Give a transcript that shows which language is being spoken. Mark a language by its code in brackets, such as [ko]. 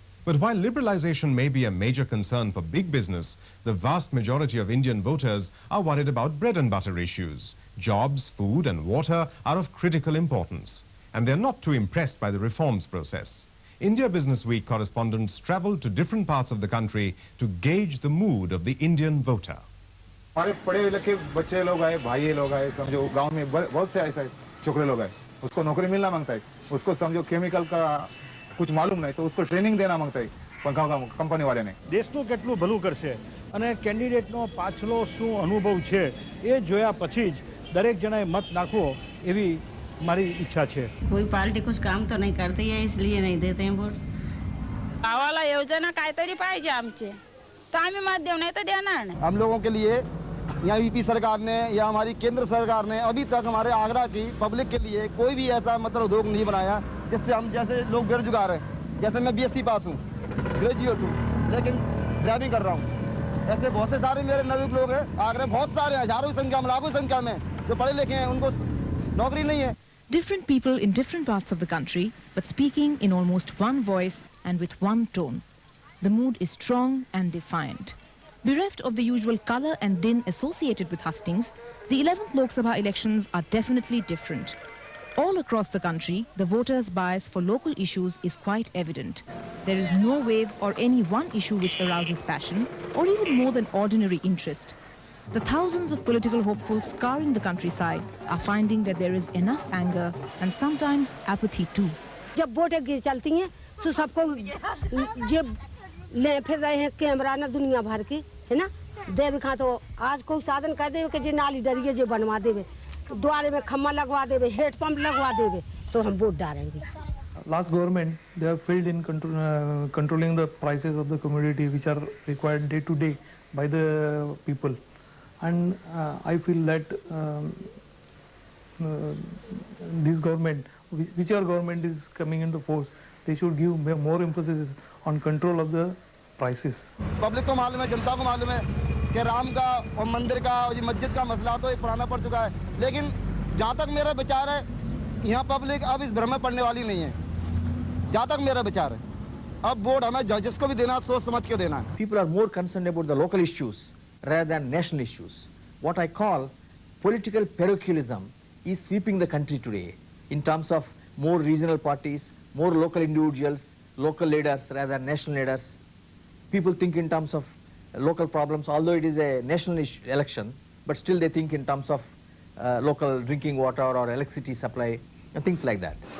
[en] But while liberalization may be a major concern for big business, the vast majority of Indian voters are worried about bread and butter issues. Jobs, food and water are of critical importance, and they're not too impressed by the reforms process. India Business Week correspondents traveled to different parts of the country to gauge the mood of the Indian voter. [hi] हमारे पढ़े लिखे बच्चे लोग आए, भाई लोग आए, समझो गांव में बहुत से ऐसे छोकरे लोग आए, उसको नौकरी मिलना मांगता है, उसको समझो केमिकल का कुछ मालूम नहीं तो उसको ट्रेनिंग देना मांगता है [gu] કંપની વાળાને. દેશનું કેટલું ભલું કરશે અને કેન્ડિડેટનો પાછલો શું અનુભવ છે એ જોયા પછી જ દરેક જણાએ મત નાખવો એવી મારી ઈચ્છા છે. [hi] कोई पार्टी कुछ काम तो नहीं करती है इसलिए नहीं देते हैं वोट. [mr] गावाला योजना काहीतरी पाहिजे आमचे तर आम्ही मत देऊ नाही तर देणार नाही. [hi] हम लोगों के लिए या यूपी सरकार ने या हमारी केंद्र सरकार ने अभी तक हमारे आगरा की पब्लिक के लिए कोई भी ऐसा मतलब उद्योग नहीं बनाया जिससे हम जैसे लोग बेरोजगार हैं. जैसे मैं बीएससी पास हूँ, ग्रेजुएट हूँ, लेकिन ड्राइविंग कर रहा हूँ. ऐसे बहुत से सारे मेरे नवीन लोग हैं आगरा में, बहुत सारे हजारों की संख्या में, लाखों की संख्या में जो पढ़े लिखे हैं, उनको नौकरी नहीं है. [en] Different people in different parts of the country, but speaking in almost one voice and with one tone. The mood is strong and defiant. Bereft of the usual colour and din associated with hustings, the 11th Lok Sabha elections are definitely different. All across the country, the voters' bias for local issues is quite evident. There is no wave or any one issue which arouses passion or even more than ordinary interest. The thousands of political hopefuls scouring the countryside are finding that there is enough anger and sometimes apathy too. [hi] जब वोटें चलती हैं तो सबको जे ले फिर रहे हैं कैमरा ना दुनिया भर के है ना देव खा तो आज कोई साधन कह दे कि जे नाली डरिए जे बनवा देवे द्वारे में खम्मा लगवा देवे हेड पंप लगवा देवे तो हम वोट डालेंगे. [en] Last government, they have failed in controlling the prices of the commodity which are required day to day by the people, and I feel that this government, whichever government is coming into force, they should give more emphasis on control of the prices. [hi] Public को मालूम है, जनता को मालूम है कि राम का और मंदिर का और ये मस्जिद का मसला तो ये पुराना पड़ चुका है, लेकिन जहाँ तक मेरा विचार है यहाँ पब्लिक अब इस भ्रम में पड़ने वाली नहीं है. जहाँ तक मेरा विचार है अब वोट हमें जिसको भी देना सोच समझ के देना है. [en] People are more concerned about the local issues rather than national issues. What I call political parochialism is sweeping the country today in terms of more regional parties, more local individuals, local leaders rather than national leaders. People think in terms of local problems, although it is a national election, but still they think in terms of local drinking water or electricity supply and things like that.